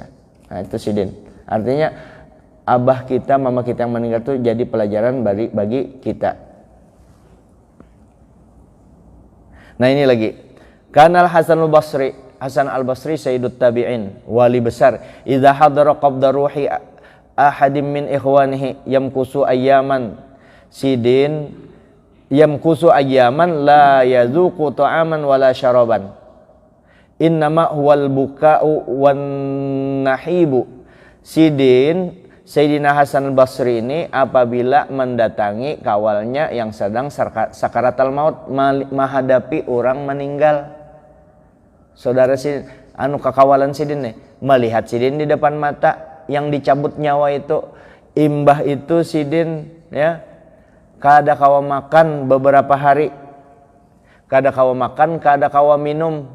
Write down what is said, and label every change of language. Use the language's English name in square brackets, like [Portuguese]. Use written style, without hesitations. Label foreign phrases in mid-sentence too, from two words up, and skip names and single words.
[Banjar] Nah itu sidin. Artinya abah kita, mama kita yang meninggal tuh jadi pelajaran bagi kita. Nah ini lagi. Kanal Hasan al-Basri, Hasan al-Basri [Arabic] سَيِّدُ التَّابِعِينَ, [Banjar] wali besar. [Arabic] إِذَا حَضَرَ قَبْضَ رُوحِ أَحَدٍ مِنْ إِخْوَانِهِ يَمْكُثُ أَيَّامًا sidin يَمْكُثُ أَيَّامًا لَا يَذُوقُ طَعَامًا وَلَا شَرَابًا. إِنَّمَا هُوَ الْبُكَاءُ وَالنَّحِيبُ. [Banjar] Sidin Sayyidina Hasan al-Basri ini apabila mendatangi kawalnya yang sedang sakaratul maut, menghadapi orang meninggal. Saudara Sidin, kekawalan Sidin nih, melihat Sidin di depan mata yang dicabut nyawa itu, imbah itu Sidin ya, kada kawa makan beberapa hari, kada kawa makan, kada kawa minum.